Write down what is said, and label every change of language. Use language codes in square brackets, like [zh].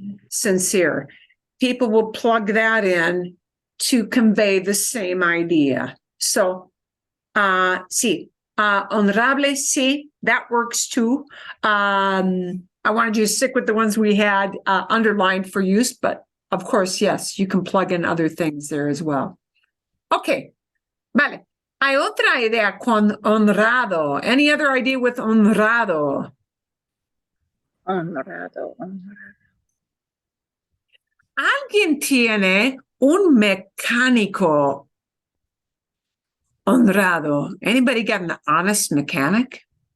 [en] Sincere. People will plug that in to convey the same idea. So, sí. Honorable, sí, that works too. I wanted you to stick with the ones we had underlined for use, but of course, yes, you can plug in other things there as well. Okay, vale. [es] Hay otra idea con honrado. [en] Any other idea with honrado? [es] Honrado. ¿Alguien tiene un mecánico honrado? [en] Anybody got an honest mechanic?